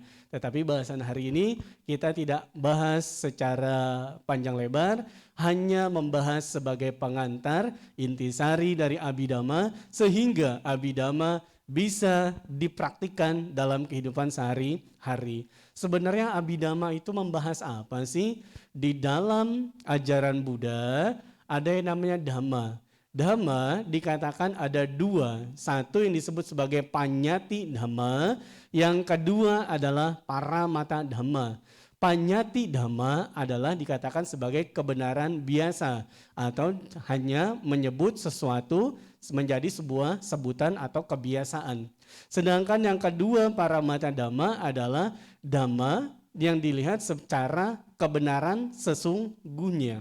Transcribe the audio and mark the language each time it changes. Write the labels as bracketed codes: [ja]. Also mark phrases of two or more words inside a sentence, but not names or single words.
[id] Tetapi bahasan hari ini kita tidak bahas secara panjang lebar, hanya membahas sebagai pengantar intisari dari abhidhamma sehingga abhidhamma bisa dipraktikkan dalam kehidupan sehari-hari. Sebenarnya abhidhamma itu membahas apa sih? Di dalam ajaran Buddha ada yang namanya dhamma. Dhamma dikatakan ada dua, satu yang disebut sebagai [pi] panyati dhamma, [id] yang kedua adalah [pi] paramata dhamma. Panyati dhamma [id] adalah dikatakan sebagai kebenaran biasa atau hanya menyebut sesuatu menjadi sebuah sebutan atau kebiasaan. Sedangkan yang kedua [pi] paramata dhamma [id] adalah dhamma yang dilihat secara kebenaran sesungguhnya.